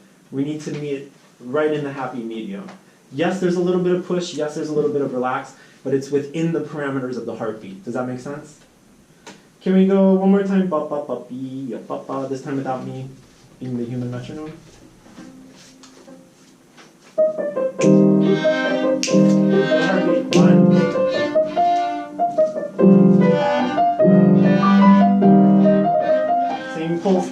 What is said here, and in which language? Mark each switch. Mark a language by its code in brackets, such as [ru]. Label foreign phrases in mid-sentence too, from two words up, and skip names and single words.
[en] We need to meet right in the happy medium. Yes, there's a little bit of push. Yes, there's a little bit of relax, but it's within the parameters of the heartbeat. Does that make sense? Can we go one more time? Ba ba ba bee, ba ba. This time without me being the human metronome. Heartbeat 1. Same pulse.